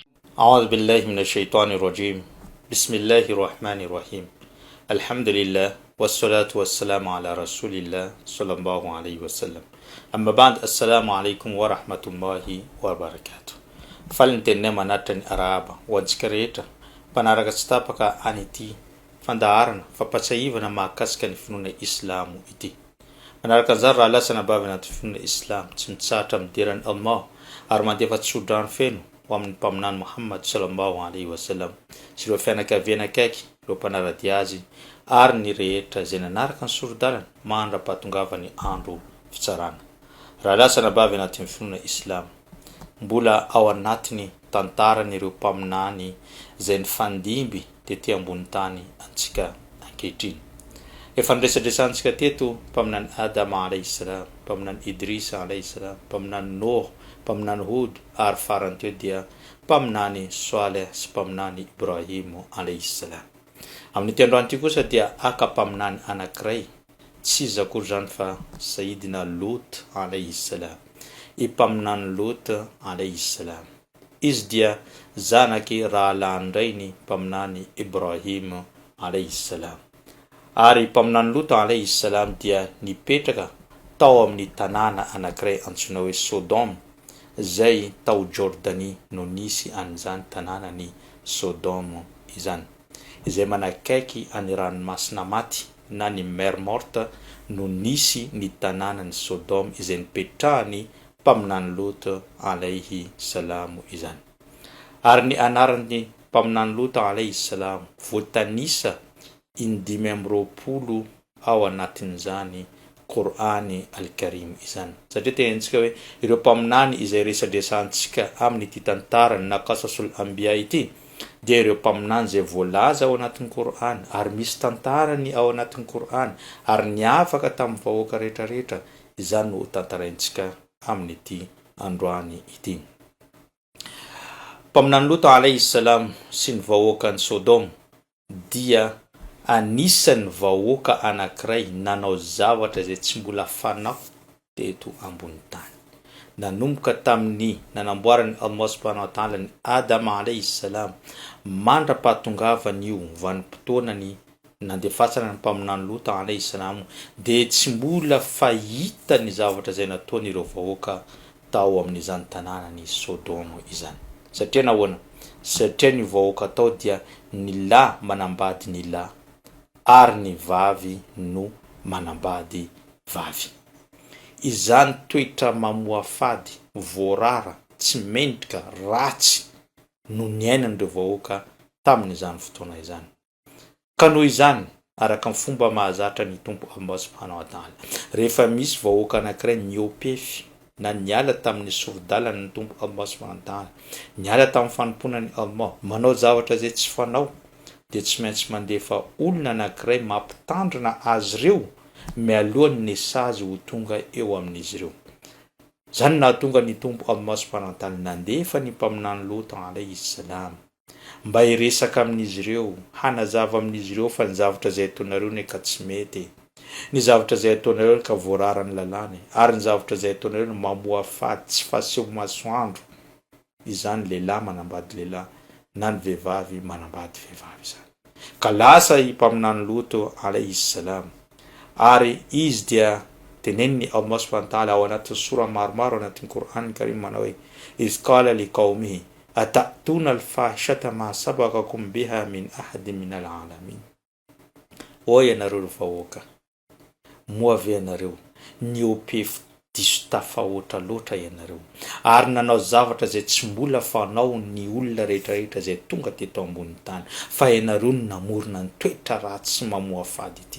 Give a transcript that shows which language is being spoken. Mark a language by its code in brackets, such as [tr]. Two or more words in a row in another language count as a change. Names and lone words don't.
[ar] أعوذ بالله من الشيطان الرجيم بسم الله الرحمن الرحيم الحمد لله والصلاة والسلام على رسول الله صلى الله عليه وسلم أما بعد السلام عليكم ورحمة الله وبركاته فلنتنم ناتن أرابا وذكريتا [mg] panaraka anity fandaharana fampatsahivana mahakasika ny finoana islamo ity. Manaraka an'izany raha lasana bavy anaty finoana islam tsy mitsahatra miderany Allah ary mandefa tsodrano feno ho amin'ny mpaminany Muhammad [ar] صلى الله عليه وسلم [mg] sy ireo fianakaviana akaiky ireo mpanarady azy ary ny rehetra izay nanaraka ny sorodalana mandra-pahatongavany andro fitsarana. Raha lasana bavy anaty finoana islam mbola ao anatiny tantaran'ireo mpaminany izay nifandimby tety ambony tany antsika ankehitriny. Efa niresadresantsika teto mpaminany Adama [ar] عليه السلام, [mg] mpaminany Idrisa [ar] عليه السلام, [mg] mpaminany Noh, mpaminany Hud ary farany teo dia mpaminany Saleh sy mpaminany Ibrahim [ar] عليه السلام. [mg] Amin'ity androany ity kosa dia aka-mpaminany anankiray tsy iza akory zany fa Sayyidina Lut [ar] عليه السلام. [mg] I mpaminany Lut [ar] عليه السلام [mg] izy dia zanaky rahalandray mpaminany Ibrahim [ar] عليه السلام. [mg] Ary mpaminany Lut [ar] عليه السلام [mg] dia nipetraka tao amin'ny tanàna anankiray antsoina hoe Sodom, izay tao Jordanie no nisy an'izany tanànany Sodom izany, izay manakaiky any ranomasina maty na ny [fr] mer morte [mg] no nisy ny tanànany Sodom izay nipetrahany mpaminany Lut [ar] عليه السلام [mg] izany. Ary ny anarany mpaminany Lut [ar] عليه السلام [mg] voatanisa indimy amby roapolo ao anatin'izany Qur'ani al-Karim izany. Satria tenentsika hoe ireo mpaminany izay resadresantsika amin'ny ity tantarany na [ar] قصص الأنبياء [mg] ity dia ireo mpaminany izay voalaza ao anatin'ny Qur'an ary misy tantarany ao anatin'ny Qur'an ary niavaka tamin'ny vahoaka rehetrarehetra. Izany no tantaraintsika amin'ity androany ity. Mpaminany Lut [ar] عليه السلام [mg] sy ny vahoaka ny Sodom dia anisan'ny vahoaka anankiray nanao zavatra izay tsy mbola fanao teto ambony tany. Nanomboka tamin'ny nanamboarany Allah [ar] سبحانه وتعالى [mg] ny Adama [ar] عليه السلام [mg] mandra-pahatongavany io vanim-potoanany nandefasana ny mpaminany Lut [ar] عليه السلام [mg] dia tsy mbola fahita ny zavatra izay nataony ireo vahoaka tao amin'izany tanànany Sodom izany. Satria nahoana? Satria ny vahoaka tao dia ny lahy manambady ny lahy ary ny vavy no manambady vavy. Izany toetra mamoafady, voarara, tsy mendrika, ratsy no niainan'ireo vahoaka tamin'izany fotoana izany. Ka noho izany, araka ny fomba mahazatra ny Tompo Allah [ar] سبحانه وتعالى, [mg] rehefa misy vahoaka anankiray niopefy na niala tamin'ny sorodalana ny Tompo Allah [ar] سبحانه وتعالى, [mg] niala tamin'ny fanomponany Allah, manao zavatra izay tsy fanao, dia tsy maintsy mandefa olona anankiray mampitandrina azy ireo mialohan'ny nesazy ho tonga eo amin'izy ireo. Zany nahatonga ny Tompo Allah [ar] سبحانه وتعالى [mg] nandefa ny mpaminany Lut [ar] عليه السلام [mg] mba hiresaka amin'izy ireo, hanazava amin'izy ireo fa ny zavatra izay ataonareo neka tsy mety, ny zavatra izay ataonareo ka voarara ny lalàna, ary ny zavatra izay ataonareo mamoafady tsy fahaseho masoandro. Izany lehilahy manambady lehilahy na ny vehivavy manambady vehivavy izany. Ka lasa i mpaminany Lut [ar] عليه السلام [mg] ary izy dia teneniny Allah [ar] سبحانه وتعالى [mg] ao anatin'ny sura maromaro anatin'ny Qur'an Karim manao hoe [ar] إذ قال لقومه أتأتون الفاحشة ما سبقكم بها من أحد من العالمين. [mg] O ianareo vahoaka, moavy ianareo niopefy diso tafahoatra loatra ianareo ary nanao zavatra izay tsy mbola fanao ny olona rehetrarehetra izay tonga teto ambony tany, fa ianareo no namorona ny toetra ratsy sy mamoafady ity.